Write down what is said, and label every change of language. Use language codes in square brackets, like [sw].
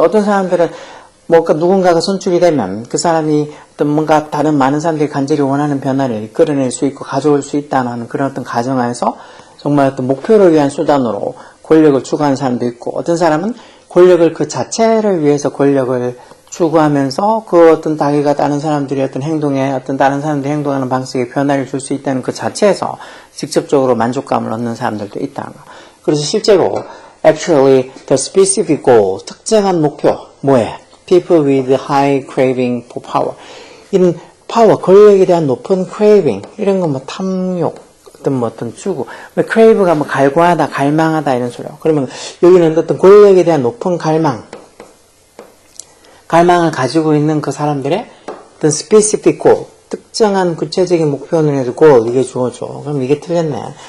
[ko] 어떤 사람들은 뭔가 누군가가 선출이 되면 그 사람이 어떤 뭔가 다른 많은 사람들이 간절히 원하는 변화를 이끌어낼 수 있고 가져올 수 있다는 그런 어떤 가정하에서 정말 어떤 목표를 위한 수단으로 권력을 추구하는 사람도 있고, 어떤 사람은 권력을 그 자체를 위해서 권력을 추구하면서 그 어떤 자기가 다른 사람들의 어떤 행동에, 어떤 다른 사람들이 행동하는 방식에 변화를 줄 수 있다는 그 자체에서 직접적으로 만족감을 얻는 사람들도 있다는 거. 그래서 실제로 [en] actually the specific goal, [ko] 특정한 목표, 뭐에? [en] people with high craving for power. [ko] 이런 파워, 권력에 대한 높은 craving, 이런 거 뭐 탐욕, 어떤 추구, crave가 뭐 갈구하다, 갈망하다 이런 소리야. 그러면 여기는 어떤 권력에 대한 높은 갈망을 가지고 있는 그 사람들의 어떤 [en] specific goal, [ko] 특정한 구체적인 목표는 해도 goal, 이게 주어져. 그럼 이게 틀렸네.